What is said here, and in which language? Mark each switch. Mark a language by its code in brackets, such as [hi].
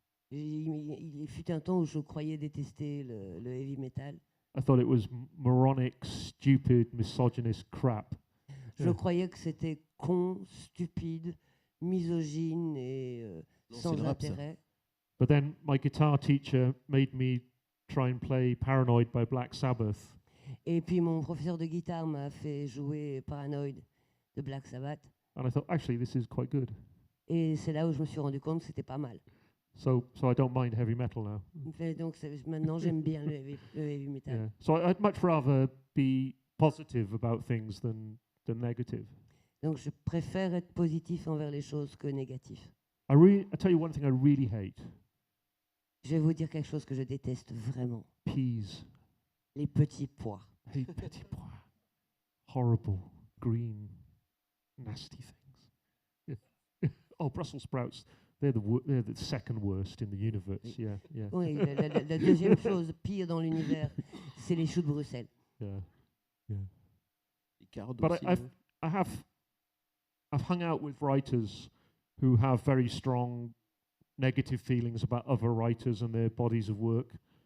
[fr] Il fut un temps où je croyais détester le heavy metal. [en] I thought it was moronic, stupid, misogynist crap. [fr] Je croyais que c'était con, stupide, misogyne et Non, sans c'est le rap, ça. intérêt. [en] But then my guitar teacher made me try and play Paranoid by Black Sabbath. [fr] Et puis mon professeur de guitare m'a fait jouer Paranoid de Black Sabbath. [en] And I thought, actually, this is quite good. [fr] Et c'est là où je me suis rendu compte que c'était pas mal. [en] So I don't mind heavy metal now. [fr] Donc maintenant j'aime bien le heavy metal. [en] Yeah. So I'd much rather be positive about things than negative. [fr] Donc je préfère être positif envers les choses que négatif. [en] I tell you one thing I really hate. [fr] Je vais vous dire quelque chose que je déteste vraiment. [en] Peas. [fr] Les petits pois. [en] I hate petit pois. Horrible, green, nasty things. Yeah. Oh, Brussels sprouts. They're the second worst in the universe. [fr] Oui. [en] Yeah. [fr] Oui, la deuxième chose pire dans l'univers, c'est les choux de Bruxelles. [en] Yeah. [fr] Les carottes [en] But [fr] aussi, [en] I've hung out with writers who have very strong negative feelings about other writers and their bodies of work.